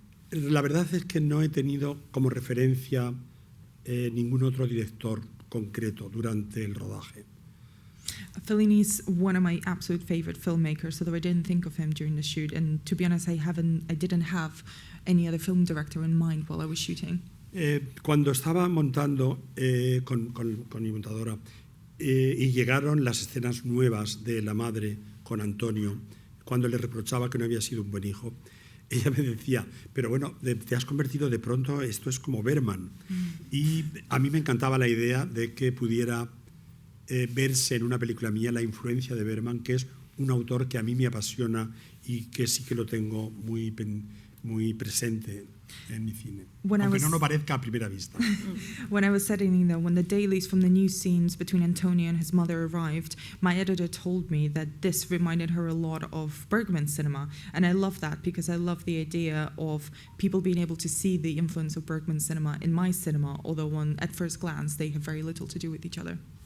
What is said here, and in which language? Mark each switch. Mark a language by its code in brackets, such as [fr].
[es] La verdad es que no he tenido como referencia ningún otro director concreto durante el rodaje. [en] Fellini's one of my absolute favorite filmmakers, so though I didn't think of him during the shoot, and to be honest, I didn't have any other film director in mind while I was shooting. [es] Cuando estaba montando con mi montadora y llegaron las escenas nuevas de la madre con Antonio, cuando le reprochaba que no había sido un buen hijo, ella me decía, pero bueno, te has convertido de pronto, esto es como Bergman. Y a mí me encantaba la idea de que pudiera verse en una película mía la influencia de Bergman, que es un autor que a mí me apasiona y que sí que lo tengo muy presente en mi cine, aunque no lo parezca a primera vista. [en] When I was studying, though, when the dailies from the new scenes between Antonio and his mother arrived, my editor told me that this reminded her a lot of Bergman's cinema, and I love that because I love the idea of people being able to see the influence of Bergman's cinema in my cinema, although at first glance they have very little to do with each other.